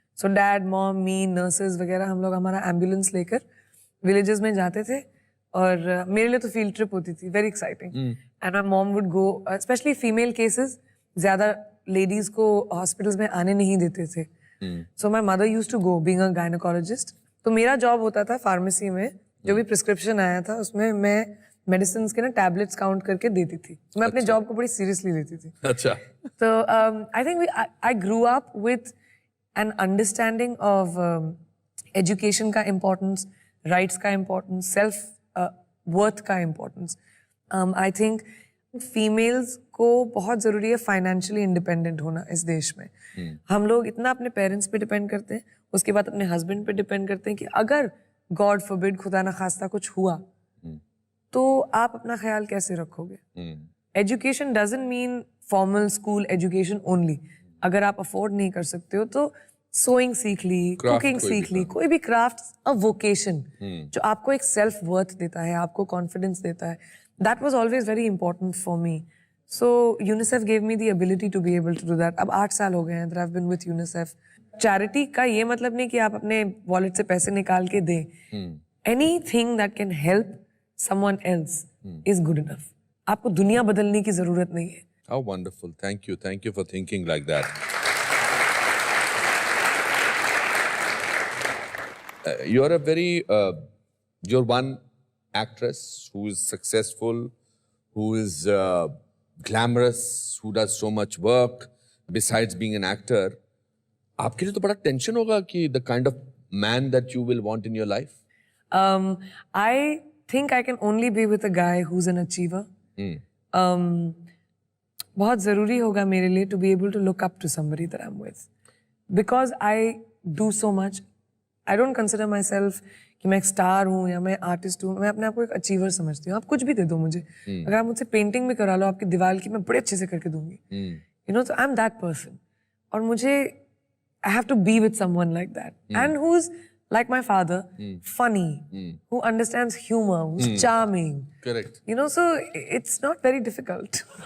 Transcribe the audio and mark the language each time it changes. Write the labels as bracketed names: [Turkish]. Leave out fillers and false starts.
[Hindi] So dad, mom, me, nurses वगैरह हम लोग हमारा ambulance लेकर villages में जाते थे. और मेरे लिए तो field trip होती थी, [English] very exciting. And my mom would go, especially female cases, [Hindi] ज़्यादा ladies को hospitals में आने नहीं देते थे. [English] So my mother used to go, being a gynecologist. [Hindi] तो मेरा job होता था pharmacy में, जो भी prescription आया था उसमें मैं medicines के ना tablets count करके देती थी. मैं अपने job को बड़ी seriously लेती थी. अच्छा. [English] So I think I grew up with an understanding of education का importance, rights का importance, self worth का importance. I think [Hindi] females को बहुत ज़रूरी है financially independent होना इस देश में. हम लोग इतना अपने parents पे depend करते हैं, उसके बाद अपने husband पे depend करते हैं कि अगर God forbid खुदा ना खास्ता कुछ हुआ तो आप अपना ख्याल कैसे रखोगे? [English] Education doesn't mean formal school education only. [Hindi] अगर आप afford नहीं कर सकते हो तो sewing सीख ली, cooking सीख ली, कोई भी craft, a vocation जो आपको एक self worth देता है, आपको confidence देता है. [English] That was always very important for me. So UNICEF gave me the ability to be able to do that. [Hindi] अब 8 साल हो गए हैं [English] that I've been with UNICEF. [Hindi] Charity का ये मतलब नहीं कि आप अपने wallet से पैसे निकाल के दें. [English] Anything that can help someone else is good enough. [Hindi] आपको दुनिया बदलने की जरूरत नहीं है. [English] How wonderful. Thank you. Thank you for thinking like that. You're a very, you're one actress who is successful, who is glamorous, who does so much work besides being an actor. [Hindi] आपके लिए तो बड़ा tension होगा कि [English] the kind of man that you will want in your life. I think I can only be with a guy who's an achiever. [Hindi] बहुत ज़रूरी होगा मेरे लिए [English] to be able to look up to somebody that I'm with. Because I do so much, I don't consider myself [Hindi] कि मैं एक star हूँ या मैं आर्टिस्ट हूँ. मैं अपने आप को एक अचीवर समझती हूँ. आप कुछ भी दे दो मुझे, अगर आप मुझसे पेंटिंग भी करा लो आपकी दीवार की, मैं बड़े अच्छे से करके दूंगी. [English] You know, I am that person. [Hindi] और मुझे [English] I have to be with someone like that. And who's like my father, funny, who understands humor, who's charming. Correct. You know, so it's not very difficult.